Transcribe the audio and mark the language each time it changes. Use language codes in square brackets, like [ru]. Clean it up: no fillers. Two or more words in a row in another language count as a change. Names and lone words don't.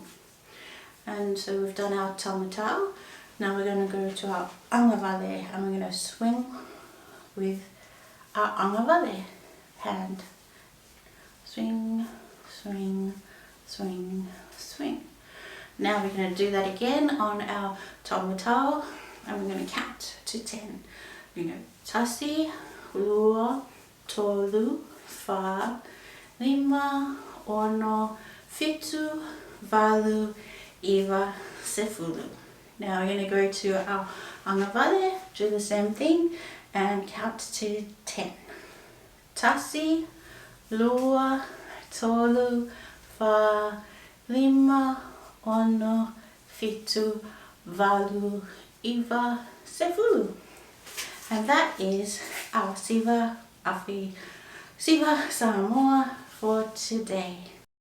[en] And so we've done our Tamaiti. Now we're going to go to our angavale and we're going to swing with our angavale hand. Swing, swing, swing, swing. Now we're going to do that again on our Tamaiti and we're going to count to 10. We're going to [sm] tasi, lua, tolu, fa, lima, ono, fitu, valu, iwa, sefulu. [en] Now we're going to go to our angavale, do the same thing and count to 10. [sm] Tasi, lua, tolu, fa, lima, ono, fitu, valu, iwa, sefulu. [en] And that is our Siva Afi, Siva Samoa for today.